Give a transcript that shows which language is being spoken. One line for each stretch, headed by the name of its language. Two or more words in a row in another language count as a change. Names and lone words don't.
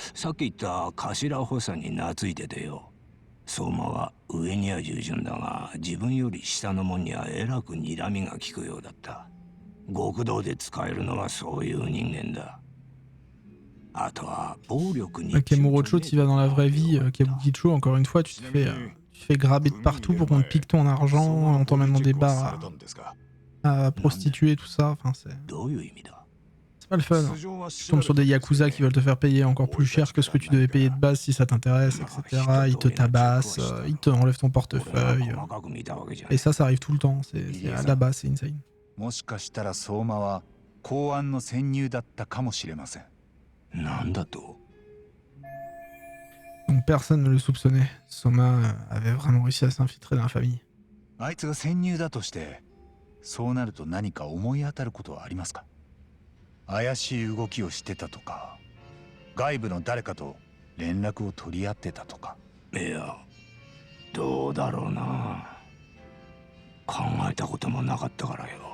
Japanese: さっき言った頭補佐に懐いててよ。相馬は上には従順だが、自分より下の者にはえらく睨みが利くようだった。極道で使えるのはそういう人間だ。あとは暴力に。
French: Kamurocho, tu vas dans la vraie vie. Kabukicho, encore une fois, tu te fais graber de partout pour qu'on te pique ton argent, on t'emmène dans des bars à prostituer, tout ça. Enfin, c'est pas le fun. Tu tombes sur des yakuza qui veulent te faire payer encore plus cher que ce que tu devais payer de base si ça t'intéresse, etc. Ils te tabassent, ils te enlèvent ton portefeuille. Et ça arrive tout le temps. C'est à la base, c'est insane.
Japanese: もしかしたら相馬は公安の潜入だったかもしれません。なんだと？
French: Donc personne ne le soupçonnait. Soma avait vraiment réussi à s'infiltrer dans la famille.
Japanese: あいつが潜入だとして、そうなると何か思い当たることはありますか？怪しい動きをしてたとか、外部の誰かと連絡を取り合ってたとか。いや、どうだろうな。考えたこともなかったからよ。